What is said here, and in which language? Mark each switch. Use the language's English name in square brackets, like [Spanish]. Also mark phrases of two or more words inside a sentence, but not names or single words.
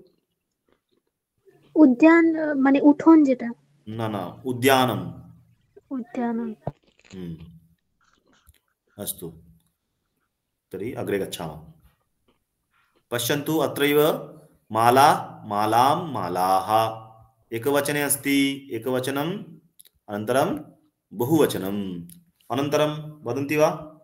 [Bangla] उद्यान মানে উঠোন যেটা [Sanskrit] न न उद्यानम् उद्यानं अस्तु तर्हि अग्रे गच्छामः पश्यन्तु अत्रैव माला मालां मालाः एकवचने अस्ति एकवचनम् अनन्तरं बहुवचनम् अनन्तरं वदन्ति वा